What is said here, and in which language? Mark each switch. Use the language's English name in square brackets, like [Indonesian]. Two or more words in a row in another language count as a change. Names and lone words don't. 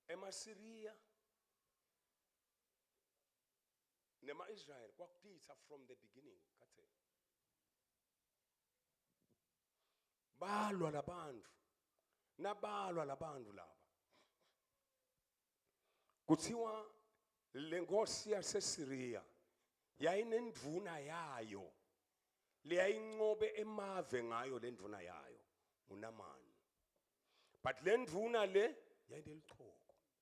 [Swati] nama-Syria nema-Israel kwakutitha [English] from the beginning [Swati] kathe balwa labantu laba kuthiwa le nkosi yaseSyria yayinendvuna yayo leyayincobe emave ngayo le ndvuna yayo uNamani but le ndvuna le yayinelichoko